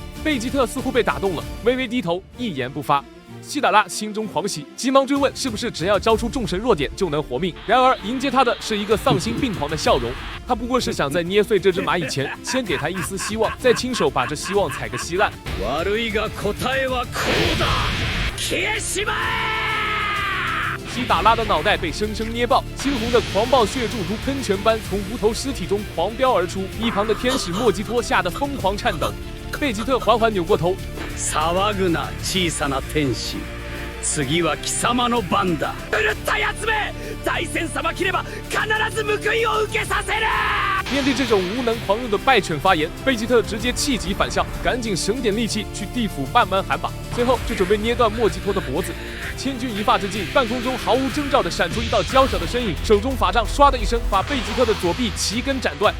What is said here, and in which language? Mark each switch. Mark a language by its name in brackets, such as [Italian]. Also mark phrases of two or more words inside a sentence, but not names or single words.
[Chinese] 贝吉特似乎被打动了，微微低头，一言不发。希达拉心中狂喜，急忙追问是不是只要招出众神弱点就能活命。然而迎接他的是一个丧心病狂的笑容，他不过是想在捏碎这只蚂蚁前，先给他一丝希望，再亲手把这希望踩个稀烂。 [Japanese] 悪いが答えはこうだ、消えしまえ。 [Chinese] 希达拉的脑袋被生生捏爆，猩红的狂暴血柱如喷泉般从无头尸体中狂飙而出。一旁的天使莫吉托吓得疯狂颤抖。贝吉特缓缓扭过头， [Japanese] 騒ぐな小さな天使、次は貴様の番だ。狂ったやつめ、大戦さばきれば必ず報いを受けさせる。 [Chinese] 面对这种无能狂怒的败犬发言，贝吉特直接气急反笑，赶紧省点力气去地府慢慢喊把，最后就准备捏断莫吉托的脖子。千钧一发之际，半空中毫无征兆地闪出一道娇小的身影，手中法杖唰的一声把贝吉特的左臂齐根斩断。